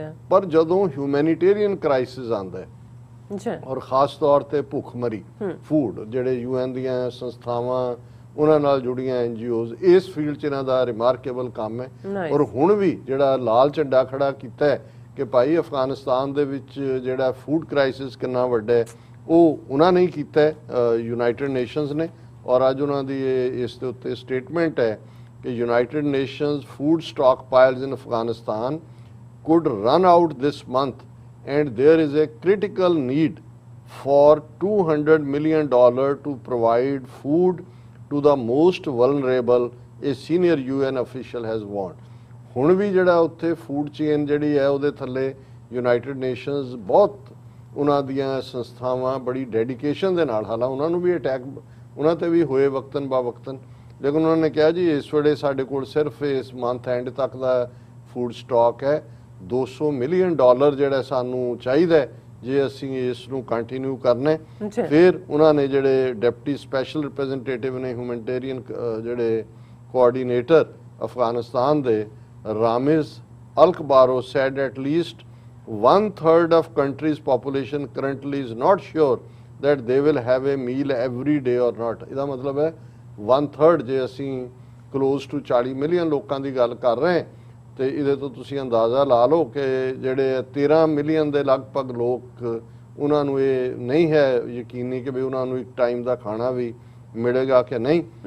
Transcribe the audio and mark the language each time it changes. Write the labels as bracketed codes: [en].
[pa] ਪਰ ਜਦੋਂ humanitarian crisis ਆਉਂਦਾ ਹੈ ਔਰ ਖਾਸ ਤੌਰ ਤੇ ਭੁੱਖਮਰੀ, ਫੂਡ, ਜਿਹੜੇ UN ਦੀਆਂ ਸੰਸਥਾਵਾਂ ਉਹਨਾਂ ਨਾਲ ਜੁੜੀਆਂ NGOs, ਇਸ ਫੀਲਡ 'ਚ ਇਹਨਾਂ ਦਾ ਰਿਮਾਰਕੇਬਲ ਕੰਮ ਹੈ। ਔਰ ਹੁਣ ਵੀ ਜਿਹੜਾ ਲਾਲ ਝੰਡਾ ਖੜਾ ਕੀਤਾ ਹੈ ਕਿ ਭਾਈ ਅਫਗਾਨਿਸਤਾਨ ਦੇ ਵਿੱਚ ਜਿਹੜਾ ਫੂਡ ਕ੍ਰਾਈਸਿਸ ਕਿੰਨਾ ਵੱਡਾ ਹੈ, ਉਹ ਉਹਨਾਂ ਨੇ ਕੀਤਾ ਹੈ, ਯੂਨਾਈਟਿਡ ਨੇਸ਼ਨਸ ਨੇ। ਔਰ ਅੱਜ ਉਹਨਾਂ ਦੀ ਇਸ ਦੇ ਉੱਤੇ ਸਟੇਟਮੈਂਟ ਹੈ ਕਿ [en] United Nations food stockpiles in Afghanistan could run out this month and there is a critical need for $200 million to provide food to the most vulnerable, a senior UN official has warned। [pa] ਹੁਣ ਵੀ ਜਿਹੜਾ ਉੱਥੇ food chain ਜਿਹੜੀ ਹੈ ਉਹਦੇ ਥੱਲੇ United nations ਬਹੁਤ ਉਹਨਾਂ ਦੀਆਂ ਸੰਸਥਾਵਾਂ ਬੜੀ ਡੈਡੀਕੇਸ਼ਨ ਦੇ ਨਾਲ, ਹਾਲਾਂ ਉਹਨਾਂ ਨੂੰ ਵੀ ਅਟੈਕ ਉਹਨਾਂ ਤੇ ਵੀ ਹੋਏ ਵਕਤਨ ਬਾ ਵਕਤਨ, ਲੇਕਿਨ ਉਹਨਾਂ ਨੇ ਕਿਹਾ ਜੀ ਇਸ ਵੇਲੇ ਸਾਡੇ ਕੋਲ ਸਿਰਫ ਇਸ ਮੰਥ ਐਂਡ ਤੱਕ ਦਾ ਫੂਡ ਸਟਾਕ ਹੈ, $200 ਮਿਲੀਅਨ ਜਿਹੜਾ ਸਾਨੂੰ ਚਾਹੀਦਾ ਜੇ ਅਸੀਂ ਇਸ ਨੂੰ ਕੰਟੀਨਿਊ ਕਰਨਾ। ਫਿਰ ਉਹਨਾਂ ਨੇ ਜਿਹੜੇ ਡਿਪਟੀ ਸਪੈਸ਼ਲ ਰਿਪਰੈਜ਼ੈਂਟੇਟਿਵ ਨੇ ਹਿਊਮੈਨਿਟੇਰੀਅਨ ਜਿਹੜੇ ਕੋਆਰਡੀਨੇਟਰ ਅਫਗਾਨਿਸਤਾਨ ਦੇ ਰਾਮਿਜ਼ ਅਲਕਬਾਰੋ [en] said at least 1/3 of country's population currently is not sure that they will have a meal every day or not। [pa] ਇਹਦਾ ਮਤਲਬ ਹੈ 1/3, ਜੇ ਅਸੀਂ close to 40 ਮਿਲੀਅਨ ਲੋਕਾਂ ਦੀ ਗੱਲ ਕਰ ਰਹੇ ਤੇ ਇਹਦੇ ਤੋਂ ਤੁਸੀਂ ਅੰਦਾਜ਼ਾ ਲਾ ਲਓ ਕਿ ਜਿਹੜੇ 13 ਮਿਲੀਅਨ ਦੇ ਲਗਭਗ ਲੋਕ, ਉਹਨਾਂ ਨੂੰ ਇਹ ਨਹੀਂ ਹੈ ਯਕੀਨੀ ਕਿ ਵੀ ਉਹਨਾਂ ਨੂੰ ਇੱਕ ਟਾਈਮ ਦਾ ਖਾਣਾ ਵੀ ਮਿਲੇਗਾ ਕਿ ਨਹੀਂ।